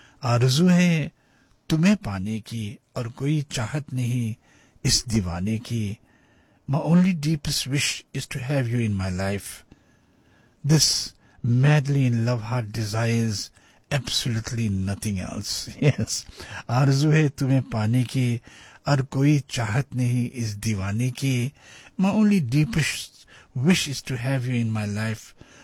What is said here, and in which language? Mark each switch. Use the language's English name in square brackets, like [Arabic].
[Hindi] आरजू है तुम्हें पाने की और कोई चाहत नहीं इस दीवाने की. [English] My only deepest wish is to have you in my life. This madly in love heart desires absolutely nothing else. Yes. [Hindi] आरजू है तुम्हें पाने की और कोई चाहत नहीं इस दीवाने की. [English] My only deepest wish is to have you in my life.